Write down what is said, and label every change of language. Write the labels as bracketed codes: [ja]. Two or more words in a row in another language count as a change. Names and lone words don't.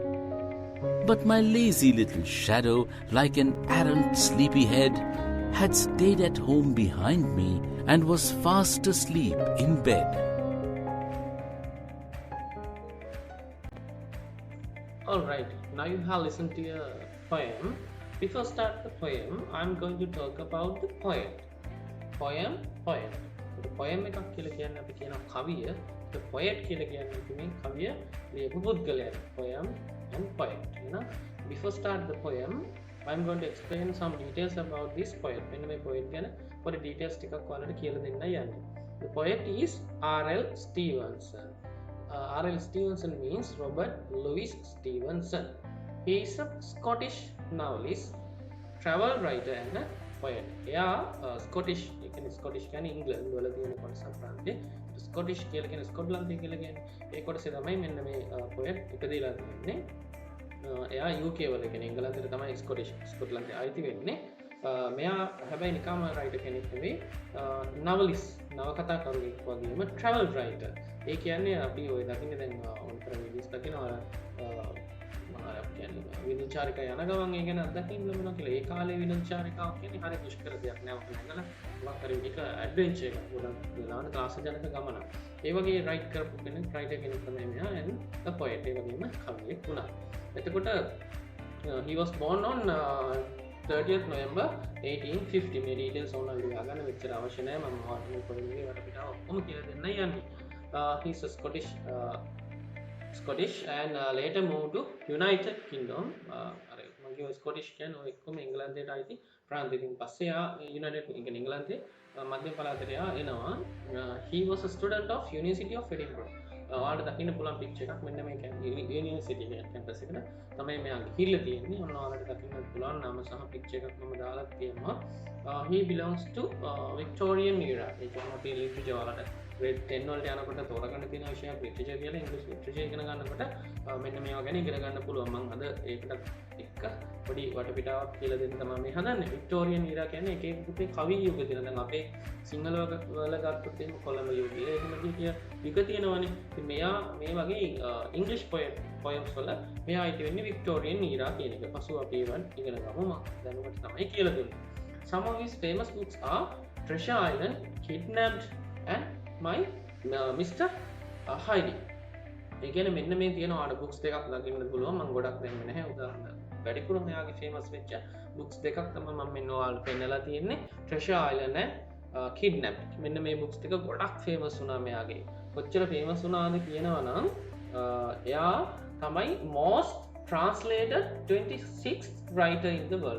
[en] But my lazy little shadow, like an arrant sleepyhead, had stayed at home behind me and was fast asleep in bed. Alright, now you have listened to your poem. Before start the poem, I'm going to talk about the poet. [si] Poem. [en] The poem [si] එකක් කියලා කියන්නේ අපි කියන කවිය. [en] The poet [si] කියලා කියන්නේ අපි මේ කවිය ලියපු පුද්ගලයා. [en] Poem and poet. You know? Before start the poem, I'm going to explain some details about this poet. [si] මෙන්න මේ poet ගැන පොඩි details ටිකක් ඔයාලට කියලා දෙන්නයි යන්නේ. [en] The poet is R.L. Stevenson. R.L. Stevenson means Robert Louis Stevenson. He is a Scottish novelist, travel writer and a poet. [si] එයා Scottish, ඒ කියන්නේ Scottish කියන්නේ ඉංග්‍රීසි වල තියෙන කොටස ප්‍රාන්තේ. Scottish කියලා කියන්නේ ස්කොට්ලන්තය කියලා කියන්නේ. ඒ කොටසේ තමයි මෙන්න මේ poet ඉපදෙලා තියෙන්නේ. එයා UK වල කියන්නේ එංගලන්තේ තමයි ස්කොට්ලන්තේ ආයිති වෙන්නේ. මෙයා හැබැයි නිකම්ම රයිටර් කෙනෙක් නෙවෙයි. novelist, නවකතාකරුවෙක් වගේම [en] travel writer. [si] ඒ කියන්නේ අපි ඔය දකින්නේ දැන් ඔන්තර විදිහට දකිනවා විනෝචාරිකා යන ගමන් ඒ ගැන අත්දැකීම් ලැබෙනවා කියලා. ඒ කාලේ විනෝචාරිකාවක් කියන්නේ හරිය දුෂ්කර දෙයක් නෑ. ඔක නැගලා මොකක් හරි එක ඇඩ්වෙන්චර් එකක් ගොඩක් වෙලාවට ත්‍රාසජනක ගමනක්. ඒ වගේ රයිට් කරපු කෙනෙක් රයිටර් කෙනෙක් තමයි මෙයා [en] and the poet [si] ඒ වගේම කවියෙක් වුණා. [en] එතකොට he was born on 30th November 1850. [si] මේ details ඕනනම් ලියා ගන්න මෙච්චර අවශ්‍ය නෑ. මම ඔයාලට මේ පොඩි වීඩියෝ එකට ඔක්කොම කියලා දෙන්නයි යන්නේ. [en] He's a Scottish and later moved to United Kingdom. [si] මගේ Scottish කියන්නේ ඔය එක්කම එංගලන්තයට ආйти ප්‍රාන්තයකින් පස්සේ යා United Kingdom එංගලන්තේ මධ්‍ය පළාතට යා එනවා. [en] He was a student of University of Edinburgh. [si] ඔයාලට දකින්න පුළුවන් පික්චර් එකක් මෙන්න මේ [en] university campus [si] එකට තමයි මෙයා ගිහිල්ලා තියෙන්නේ. ඔන්න ඔයාලට දකින්න පුළුවන් නම සහ පික්චර් එකක් මම දාලා තියෙනවා. [en] He belongs to Victorian era. [si] ඒ කියන්නේ අපි ලිටරචර් ඔයාලට grade 10 වලට යනකොට තෝරගන්න තියෙන විෂයක් ලිටරචර් කියලා ඉංග්‍රීසි ලිටරචර් ඉගෙන ගන්නකොට මෙන්න මේවා ගැන ඉගෙන ගන්න පුළුවන්. මම අද ඒකට එක්ක පොඩි වටපිටාවක් කියලා දෙන්න තමයි මේ හදන්නේ. [en] Victorian era [si] කියන්නේ එක එක පුතේ කවි යුග තියෙන. දැන් අපේ සිංහල වල ගත්තොත් එහෙම කොළඹ යුගය එහෙම කිය යුග තියෙනවනේ. ඉතින් මෙයා මේ වගේ ඉංග්‍රීසි poems වල මෙයා අයිති වෙන්නේ [en] Victorian era [si] කියන එක. පසුව අපි ඒවන් ඉගෙන ගමු. මම දැන් ඔබට තමයි කියලා දෙන්නේ. [en] Some of his famous books are Treasure Island kidnapped and my Mr. Heidi. [si] ඒ කියන්නේ මෙන්න මේ තියෙන ආඩ බුක්ස් දෙකක් දකින්න පුළුවන්. මම ගොඩක් දෙන්නේ නැහැ. උදාහරණ වැඩිපුරම එයාගේ ෆේමස් වෙච්ච බුක්ස් දෙකක් තමයි මම මෙන්න ඔයාලට පෙන්නලා තියෙන්නේ. [en] Treasure Island and Kidnapped. [si] මෙන්න මේ බුක්ස් දෙක ගොඩක් ෆේමස් වුණා මෙයාගේ. කොච්චර ෆේමස් වුණාද කියනවා නම් එයා තමයි [en] most translated 26th writer in the world.